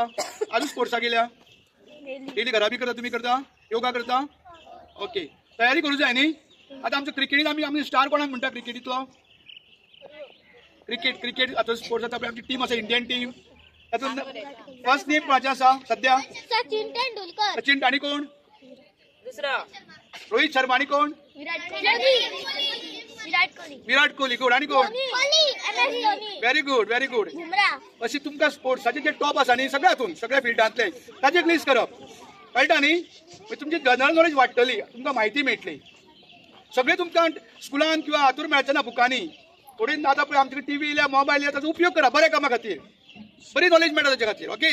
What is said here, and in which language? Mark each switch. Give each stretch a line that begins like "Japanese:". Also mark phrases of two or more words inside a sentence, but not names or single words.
Konkani: आजूच स्पोर्ट्साक गेल्या? डेली घरा बी करता, तुम्ही करता? योगा करता? ओके, तयारी करू जाय न्ही? आता आमच्या क्रिकेटीन आमी स्टार कोणाक म्हणटा क्रिकेटीतलो? क्रिकेट आता स्पोर्ट्स आता आमची टीम आसा,
English: Indian team,
Konkani: तातूंत
English: first name
Konkani: कोणाचें आसा सध्या? सचिन तेंडुलकर। सचिन आणि कोण? दुसरा रोहित शर्मा आणि कोण? विराट कोहली, गुड, आणि कोण?
English: Very good, very good.
Konkani: अशी तुमकां स्पोर्ट्साचे जे टॉप आसा न्ही सगळ्यातून, सगळ्या फिल्डांतले, ताची एक लिस्ट करप, कळटा न्ही? तुमची
English: general knowledge
Konkani: वाडटली, तुमकां म्हायती मेळटली। सगळे तुमकां स्कुलान किंवा हातूर मेळचे ना बुकांनी, थोडी आतां पळय आमचे टीव्ही येयल्या, मोबायल येयला, ताचो उपयोग करा बऱ्या कामा खातीर, बरी नॉलेज मेळटा ताच्या खातीर, ओके?